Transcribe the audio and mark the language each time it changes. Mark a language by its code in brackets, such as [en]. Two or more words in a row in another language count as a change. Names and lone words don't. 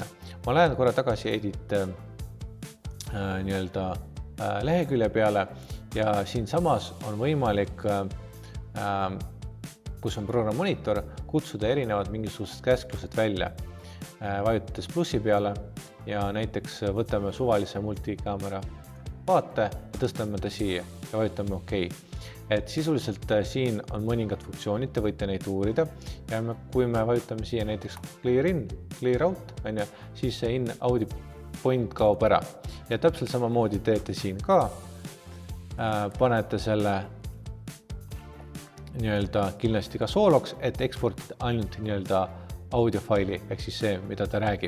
[et] Ma lähen korra tagasi edit lehekülje peale ja siin samas on võimalik kus on programm monitor, kutsuda erinevad mingisugused käsklused välja. Vajutades plussi peale ja näiteks võtame suvalise multikaamera vaate ja tõstame ta siia ja vajutame OK. Et sisuliselt siin on mõningad funktsioonid, te võite neid uurida ja kui me vajutame siia näiteks [en] clear in, clear out, [et] siis see [en] in Audi point [et] kaob ära. Ja täpselt samamoodi teete siin ka, panete selle kindlasti ka sooloks, et eksportida ainult audiofaili, ehk siis see, mida ta räägib.